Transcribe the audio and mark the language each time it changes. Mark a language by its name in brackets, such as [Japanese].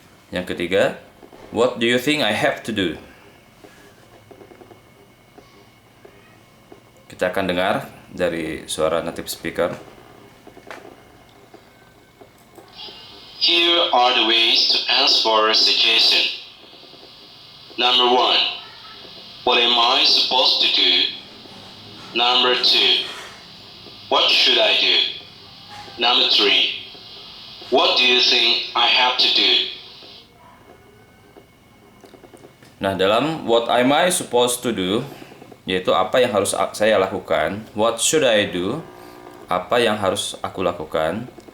[Indonesian] Yang ketiga, [English] what do you think I have to do? [Indonesian] Kita akan dengar dari suara native speaker. [English] Here are the ways to ask for a suggestion. Number 1. What am I supposed to do? Number 2. What should I do? Number 3. What do you think I have to do? [Indonesian] Nah, dalam [English] what am I supposed to do, [Indonesian] yaitu apa yang harus saya lakukan. [English] What should I do? [Indonesian] Apa yang harus aku lakukan.